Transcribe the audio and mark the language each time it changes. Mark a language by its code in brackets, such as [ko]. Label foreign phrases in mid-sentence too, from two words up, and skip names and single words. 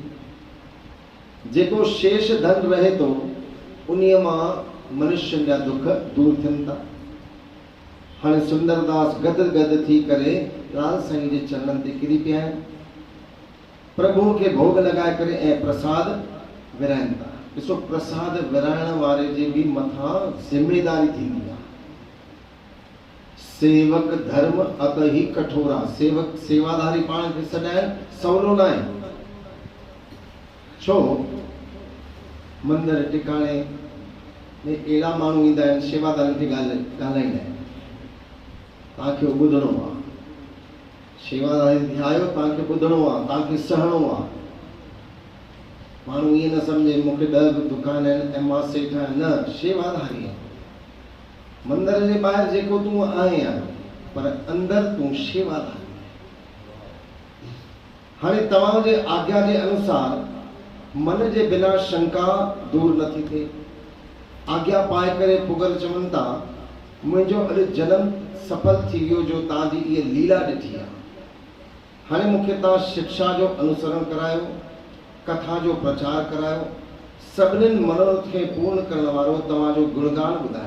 [sd] जेको शेष धन रहे थो उन्हीअ मां मनुष्यनि जा दुख दूर थियनि था। हाणे सुंदरदास गद गद थी करे लाल साईं जे चरणनि ते किरी पिया आहिनि, प्रभु खे भोग लॻाए करे ऐं प्रसाद विराइनि था। ॾिसो, प्रसाद विराइण वारे जे बि मथां ज़िमेदारी थींदी आहे। [awa] सेवक धर्म अत ही कठोरा, [sd] सेवक सेवादारी पाण खे सॾाइण सवलो न आहे। छो, मंदिर टिकाणे में अहिड़ा माण्हू ईंदा आहिनि शेवादारनि खे ॻाल्हाईंदा आहिनि, तव्हांखे ॿुधणो आहे। शेवादारी थी आयो, तव्हांखे ॿुधणो आहे, तव्हांखे सहणो आहे। माण्हू ईअं न सम्झे मूंखे 10 दुकान आहिनि ऐं मां सेठ आहियां, न, शेवादारी आहे। मंदिर जे ॿाहिरि जेको तूं आहे, पर अंदर तूं शेवादारी। हाणे तव्हांजे आज्ञा जे अनुसार मन जे बिना शंका दूर नथी थिए। आज्ञा पाए करे पुगर चवनि था, मुंहिंजो अॼु जन्म सफल थी वियो जो तव्हांजी इहा लीला ॾिठी आहे। हाणे मूंखे तव्हां शिक्षा जो अनुसरण करायो, कथा जो प्रचार करायो, सभिनीनि मनोरथ खे पूर्ण करण वारो तव्हांजो गुणगान ॿुधायो।